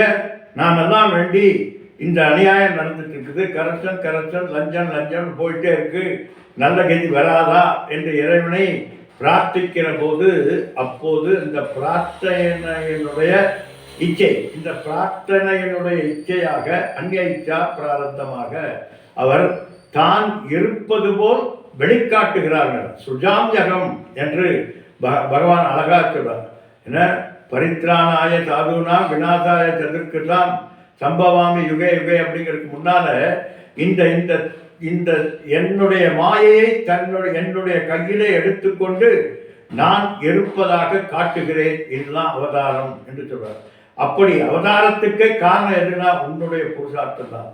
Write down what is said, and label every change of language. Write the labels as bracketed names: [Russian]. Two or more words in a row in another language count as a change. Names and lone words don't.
[Tamil] நாம் எல்லாம் வேண்டி இந்த அநியாயம் நடந்துட்டு இருக்குது, கரப்ஷன் லஞ்சம் போயிட்டே இருக்கு, நல்ல கதி வராதா என்று இறைவனை பிரார்த்திக்கிற போது, அப்போது இந்த பிரார்த்தனையினுடைய இச்சை, இந்த பிரார்த்தனையினுடைய இச்சையாக அந்நிய இச்சா பிராரப்தமாக அவர் தான் இருப்பது போல் வெளிக்காட்டுகிறார்கள். சுஜாம்யகம் என்று பகவான் அழகா சொல்றார். என்ன [Sanskrit] परित्राणाय साधूनां विनाशाय चदुष्कृताम् संभवामि युगे युगे [Tamil] அப்படிங்கிறதுக்கு முன்னால இந்த இந்த இந்த என்னுடைய மாயையை என்னுடைய கையிலே எடுத்துக்கொண்டு நான் இருப்பதாக காட்டுகிறேன், இதுதான் அவதாரம் என்று சொல்றார். அப்படி அவதாரத்துக்கே காரணம் எதுனா உன்னுடைய புருஷார்த்தம் தான்.